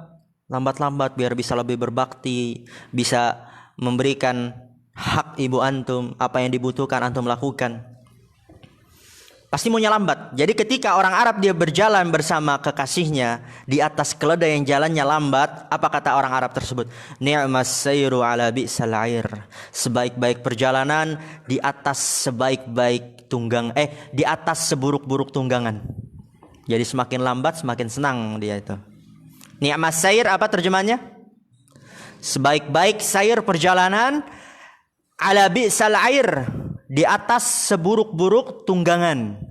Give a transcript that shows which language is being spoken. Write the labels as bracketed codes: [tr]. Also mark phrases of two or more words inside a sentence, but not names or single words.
[id] Lambat-lambat biar bisa lebih berbakti, bisa memberikan hak ibu antum, apa yang dibutuhkan antum lakukan. Pasti maunya lambat. Jadi ketika orang Arab dia berjalan bersama kekasihnya di atas keledai yang jalannya lambat, apa kata orang Arab tersebut? [ar] نعم السير على بئس العير. [id] Sebaik-baik perjalanan di atas sebaik-baik di atas seburuk-buruk tunggangan. Jadi semakin lambat semakin senang dia itu. [ar] نعم السير [id] apa terjemahnya? Sebaik-baik sayr perjalanan [ar] على بئس العير, [id] di atas seburuk-buruk tunggangan.